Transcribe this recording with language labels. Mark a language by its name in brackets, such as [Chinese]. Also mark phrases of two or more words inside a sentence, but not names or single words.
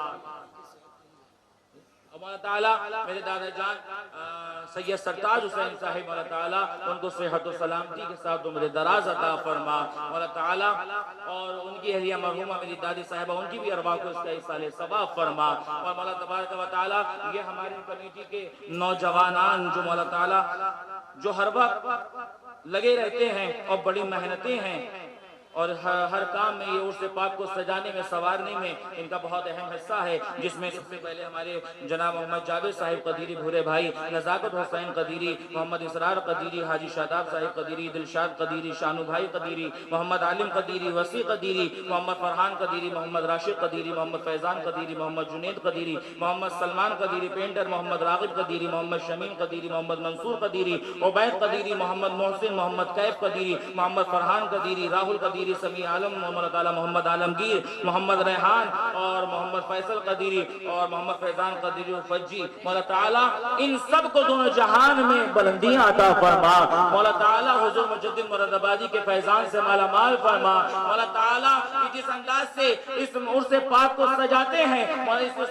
[Urdu] اور مولا تعالیٰ میرے دادا جان سید سرتاج حسین صاحب، مولا تعالیٰ ان کو صحت و سلامتی کے ساتھ عمر دراز عطا فرما، مولا تعالیٰ اور ان کی اہلیہ مرحومہ میری دادی صاحبہ ان کی بھی ارواح کو اس کا ایصال ثواب فرما، اور مولا تبارک و تعالیٰ یہ ہماری کمیٹی کے نوجوانان جو مولا تعالیٰ جو ہر وقت لگے رہتے ہیں اور بڑی محنتیں ہیں، اور ہر کام میں یہ عرس پاک کو سجانے میں سوارنے میں ان کا بہت اہم حصہ ہے، جس میں سب سے پہلے ہمارے جناب محمد جاوید صاحب قدیری بھورے بھائی، نزاکت حسین قدیری، محمد اسرار قدیری، حاجی شاداب صاحب قدیری، دلشاد قدیری، شانو بھائی قدیری، محمد عالم قدیری، وسیع قدیری، محمد فرحان قدیری، محمد راشد قدیری، محمد فیضان قدیری، محمد جنید قدیری، محمد سلمان قدیری پینٹر، محمد راغب قدیری، محمد شمیم قدیری، محمد منصور قدیری، عبید قدیری، محمد محسن، محمد کیف قدیری، محمد فرحان قدیری، راہل قدیری، سمیع عالم، محمد عالمگیر، محمد ریحان اور محمد فیصل قدیری اور محمد فیضان قدیری فجی، مولا تعالیٰ ان سب کو دونوں جہان میں بلندیاں عطا فرما، مولا تعالیٰ حضور مجدد مراد آبادی کے فیضان سے مالا مال فرما، مولا تعالیٰ جس انداز سے اس عرس پاک کو سجاتے ہیں، مولا اس عرس